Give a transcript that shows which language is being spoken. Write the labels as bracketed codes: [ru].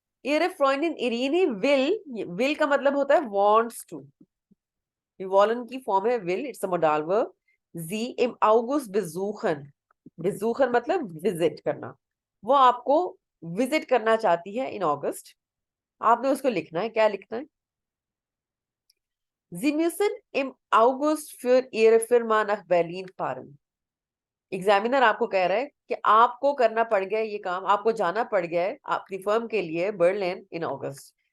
[de] Ihre Freundin Irene will [hi] का मतलब होता है [en] wants to। [hi] wollen की फॉर्म है will, [en] It's a modal verb. [de] sie im August besuchen, besuchen [hi] मतलब विजिट करना। वो आपको विजिट करना चाहती है इन अगस्त। आपने उसको लिखना है, क्या लिखना है? [de] Sie müssen im August für ihre Firma nach Berlin fahren। [hi] Examiner आपको कह रहा है कि आपको करना पड़ गया ये काम, आपको जाना पड़ गया है अपनी फर्म के लिए बर्लिन इन अगस्त।